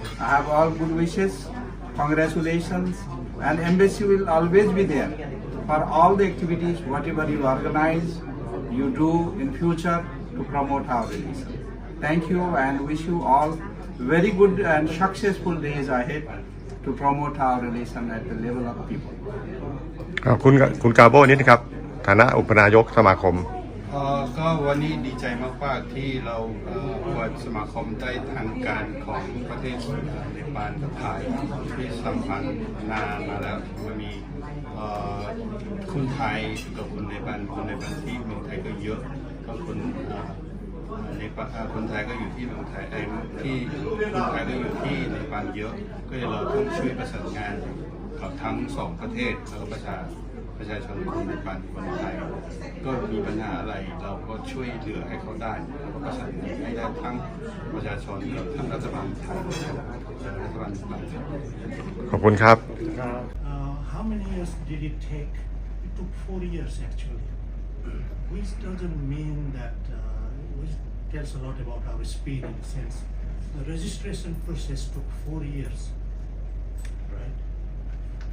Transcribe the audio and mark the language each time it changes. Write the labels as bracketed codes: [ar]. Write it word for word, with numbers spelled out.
[en] I have all good wishes, congratulations, and embassy will always be there for all the activities, whatever you organize, you do in future to promote our relations. Thank you and wish you all very good and successful days ahead to promote our relation at the level of people. [th] ขอบคุณคุณกาโบนิดนะครับฐานะอุปนายกสมาคม เอ่อก็วันนี้ดีใจมากๆที่เราเอ่อเปิดสมาคมใต้ทางการของประเทศเนปาลกับไทยที่สัมพันธ์นานมาแล้วมันมีเอ่อคนไทยกับคนเนปาลคนเนปาลที่เมืองไทยก็เยอะก็คนเอ่อ ในคนไทยก็อยู่ที่เมืองไทยไอ้ที่คนไทยก็อยู่ที่เนปาลเยอะก็เลยเราต้องช่วยประสานงานกับทั้งสองประเทศแล้วก็ประชาประชาชนคนเนปาลคนไทยก็มีปัญหาอะไรเราก็ช่วยเหลือให้เขาได้แล้วก็ประสานงานให้ได้ทั้งประชาชนกับทั้งรัฐบาลไทยและรัฐบาลเนปาล ขอบคุณครับ [en] uh, How many years did it take? It took four years actually, which doesn't mean that uh, which tells a lot about our speed in a sense. The registration process took four years, right?